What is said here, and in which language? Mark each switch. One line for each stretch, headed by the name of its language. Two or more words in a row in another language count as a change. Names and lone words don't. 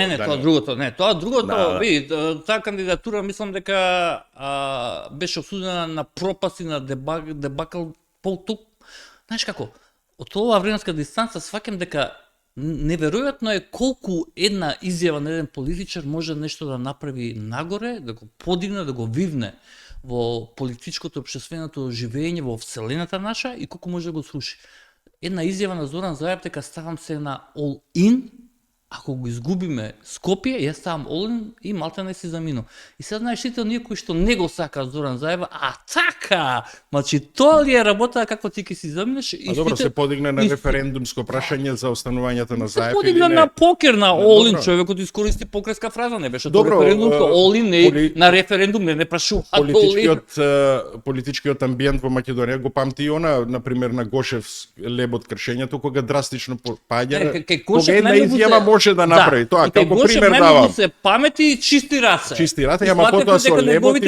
Macedonian: Не, тоа другото, види, таа кандидатура мислам дека беше осудена на пропаст и на дебакл знаеш како, од оваа временска дистанца сваќам дека неверојатно е колку една изјава на еден политичар може нешто да направи нагоре, да го подигне, да го вивне во политичкото општественото живење во вселената наша и колку може да го сруши. Една изјава на Зоран Заев дека ставам се на
English: all in,
Macedonian: ако го изгубиме Скопје, јас ставам
English: all in
Macedonian: и малте не си замину. И сега знаеш сите оние кои што не го сакаат Зоран Заева, а така, значи тоа ли е работа како ти ќе си заминеш? А добро, се подигна на референдумско прашање за останувањето на Заев. Се подигна на покер, на
English: all in,
Macedonian: човекот искористи покерска фраза, не беше тоа референдумско,
English: all in,
Macedonian: не, на референдум не прашува. Политичкиот амбиент во Македонија го памти и она, например, на Гошев лебот кршењето, кога драстично паѓа, кога една изјава може да направи тоа, како пример давам. Се памети и чисти раце. Чисти раце, ама потоа со лебот и